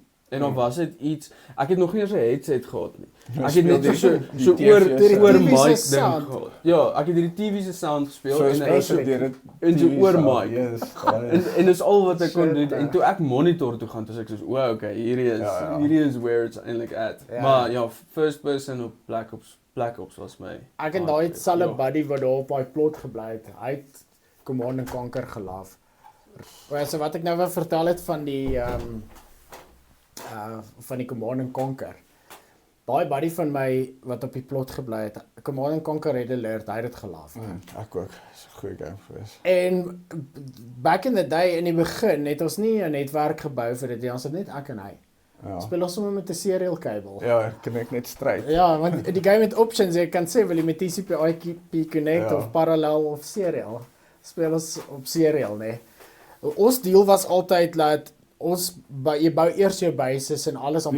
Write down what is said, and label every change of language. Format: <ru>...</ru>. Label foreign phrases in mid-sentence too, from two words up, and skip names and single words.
<af>En dan was dit iets, ek het nog nie eens 'n headset gehad nie. Ek het net so Die oor TV oor se mic ding sound. gehad. Ja, ek het hierdie TV se sound gespeel So en is dit deur dit en so oor mic. Yes. En dis al wat ek kon Shit, doen. En toe ek monitor toe gaan, toe sê ek soos,</af> <en>"Wow, okay,</en> <af>Ja. hierdie is</af> <en>where it's</en> <af>eintlik at." Ja. Maar ja,</af> <en>first person</en> <af>op Black Ops was my. Ek en daai selfe Ja. buddy wat daar op daai plot gebly het, hy het Command & Conquer gelaaf. So wat ek nou wou vertel het van die van die Command & Conquer. Daai buddy van my wat op die plot gebly het, Command & Conquer Red Alert, hy het dit gelaaf. Ek ook. Dis 'n goeie game gewees. En</af> <en>back in the day</en> <af>in die begin het ons nie 'n netwerk gebou vir dit nie, ons het net ek en hy. Ja. Speel ons sommer met 'n serial kabel. Ja, kan ek net stryd. Ja, want die game het options, jy kan sê wil jy met TCP/IP connect Ja. of parallel of serial. Speel ons op serial, nê. Ons deal was altyd dat jy bou eers jou bases en alles om</af>